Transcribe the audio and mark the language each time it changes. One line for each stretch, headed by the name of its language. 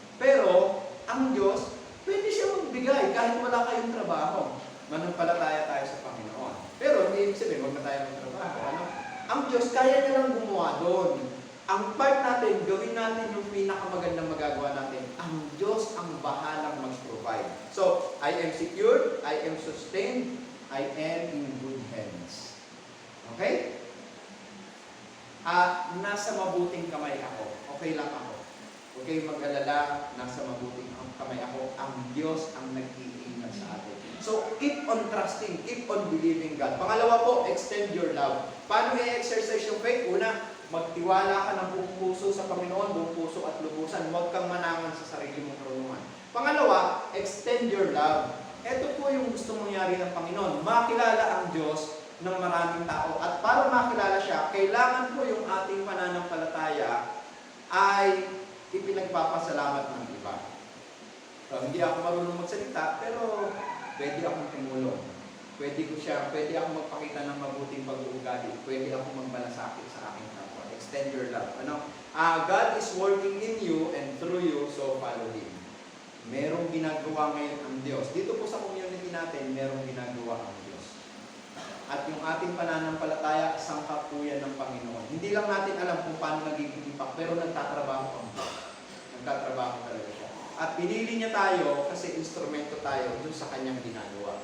Filipino: Pero, ang Diyos, pwede siya magbigay kahit wala kayong trabaho. Manampalataya tayo sa Panginoon. Pero, hindi ibig sabihin, wag na tayo ng trabaho. Ano? Ang Diyos, kaya niya lang gumawa doon. Ang part natin, gawin natin yung pinakamagandang magagawa natin. Ang Diyos ang bahalang mag-provide.
English: So, I am secured, I am sustained, I am in good hands. Okay?
Filipino: Nasa mabuting kamay ako. Okay lang ako. Okay, mag-alala, nasa mabuting kamay ako. Ang Diyos ang nag-iingat sa atin.
English: So, keep on trusting, keep on believing God.
Filipino: Pangalawa po,
English: extend your love.
Filipino: Paano i-exercise yung faith? Una, magtiwala ka ng buong puso sa Panginoon, buong puso at lubusan. Huwag kang manangan sa sarili mong karunungan. Pangalawa,
English: extend your love.
Filipino: Ito po yung gusto mangyari ng Panginoon. Makilala ang Diyos ng maraming tao. At para makilala siya, kailangan po yung ating pananampalataya ay ipinagpapasalamat ng iba. So, hindi ako marunong magsalita, pero pwede akong tumulong. Pwede ako magpakita ng mabuting pag-uugali. Pwede akong magmalasakit sa aking kapwa.
English: Extend your love. God is working in you and through you, so follow Him.
Filipino: Merong ginagawa ngayon ang Diyos. Dito po sa community natin, merong ginagawa ang Diyos. At yung ating pananampalataya, sangkap po yan ng Panginoon. Hindi lang natin alam kung paano nagiging impact, pero nagtatrabaho ang Diyos. Nagtatrabaho talaga siya. At pinili niya tayo kasi instrumento tayo dun sa kanyang ginagawa.